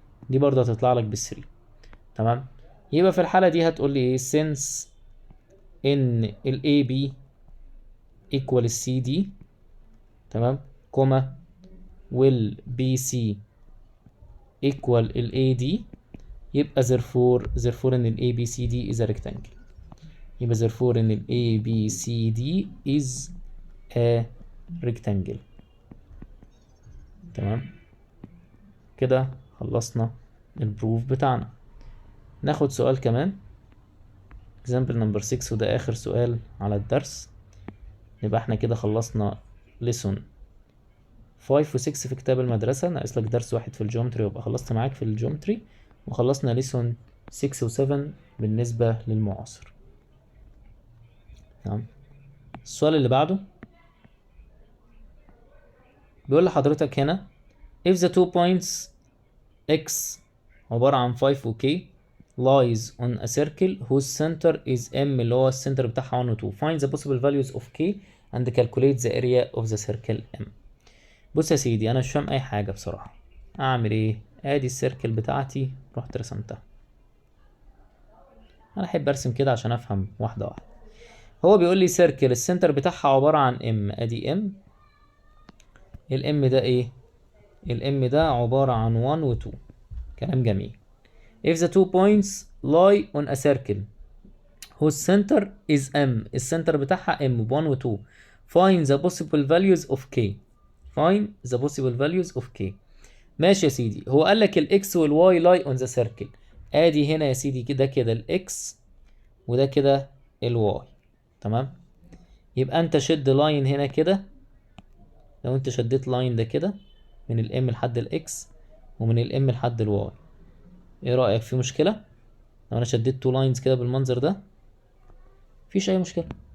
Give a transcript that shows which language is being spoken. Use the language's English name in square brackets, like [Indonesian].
[Arabic] دي برضه هتطلع لك بال3. تمام، يبقى في الحالة دي هتقول لي ايه؟ since ان ال AB equal ال CD، تمام، كوما وال BC equal ال AD، يبقى therefore ان ال ABCD [English] is a rectangle. [Arabic] يبقى therefore ان ال ABCD [English] is a rectangle. [Arabic] تمام، كده خلصنا البروف بتاعنا. ناخد سؤال كمان example number 6، وده آخر سؤال على الدرس. يبقى احنا كده خلصنا [English] lesson 5 [Arabic] و 6 في كتاب المدرسة، ناقص لك درس واحد في الجيومتري وابقى خلصت معاك في الجيومتري، وخلصنا lesson 6 و 7 بالنسبة للمعاصر. [English] تمام، السؤال اللي بعده بيقول لحضرتك هنا if the 2 points x [Arabic] عبارة عن [English] 5 و k lies on a circle whose center is m، [Arabic] اللي هو السنتر بتاعها 1 و 2، [English] find the possible values of k and calculate the area of the circle m. [Arabic] بص يا سيدي، انا مش فاهم اي حاجة بصراحة. اعمل ايه؟ ادي السيركل بتاعتي رحت رسمتها. انا احب ارسم كده عشان افهم واحدة واحدة. هو بيقول لي سيركل السنتر بتاعها عبارة عن ام، ادي ام. الام ده ايه؟ الام ده عبارة عن 1 و 2. كلام جميل. [English] if the 2 points lie on a circle whose center is m، [Arabic] السنتر بتاعها [English] m 1 و 2، find the possible values of k. find the possible values of k. [Arabic] ماشي يا سيدي، هو قال لك الاكس والواي لاي اون ذا سيركل. ادي هنا يا سيدي كده كده الاكس وده كده الواي. تمام، يبقى انت شد لاين هنا كده. لو انت شديت لاين ده كده من الام لحد الاكس ومن الام لحد الواي، ايه رأيك؟ في مشكلة لو انا شديت تو لاينز كده بالمنظر ده؟ مفيش اي مشكلة.